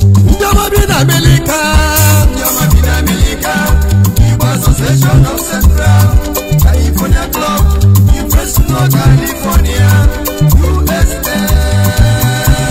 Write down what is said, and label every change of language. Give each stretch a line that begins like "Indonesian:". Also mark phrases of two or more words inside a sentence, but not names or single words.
Igbo: Ndị ọma bi na Amerịka. Ndị ọma bi na Amerịka.
English: Igbo Association of Central California Club, in Fresno, California, U S A.